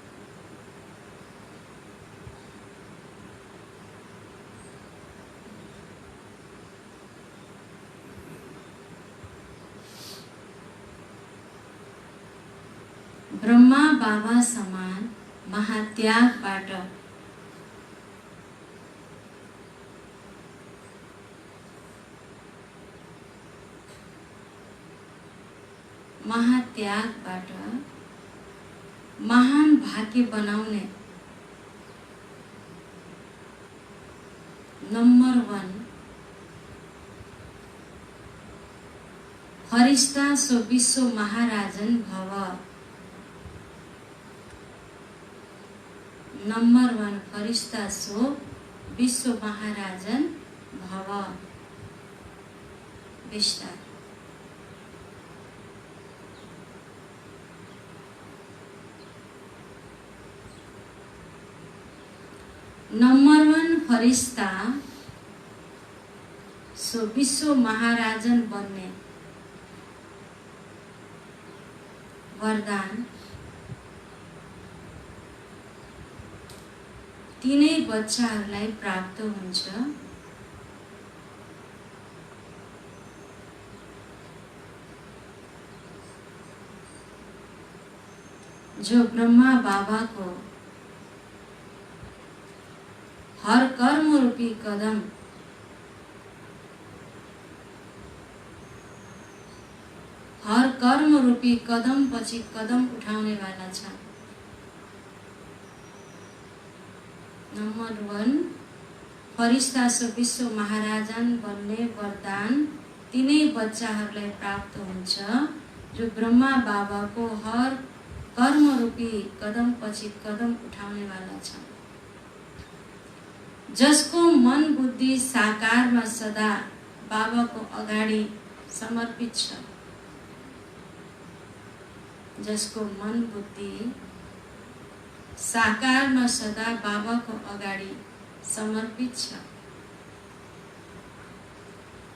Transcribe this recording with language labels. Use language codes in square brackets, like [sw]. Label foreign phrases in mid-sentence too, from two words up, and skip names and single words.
[ne] ब्रह्मा बाबा समान महात्यागबाट महान भाग्य बनाउने नंबर 1 फरिश्ता सो विश्व महाराजन भव। नंबर 1 फरिश्ता सो विश्व महाराजन भव। विस्तार। नंबर 1 फरिश्ता सो विश्व महाराजन बन्ने वरदान तीनै बच्चाहरूलाई प्राप्त हुन्छ। जो ब्रह्मा बाबा को हर कर्म रूपी कदम पछि कदम उठाउने वाला छ। नंबर 1 फरिश्ता सो विश्व महाराजन बन्ने वरदान तीनै बच्चाहरूलाई प्राप्त हुन्छ। जो ब्रह्मा बाबा को हर कर्म रूपी कदम पछि कदम उठाउने वाला छ। जसको मन बुद्धि साकारमा सदा बाबा को अगाडि समर्पित छ। जसको मन बुद्धि साकारमा सदा बाबा को अगाडि समर्पित छ।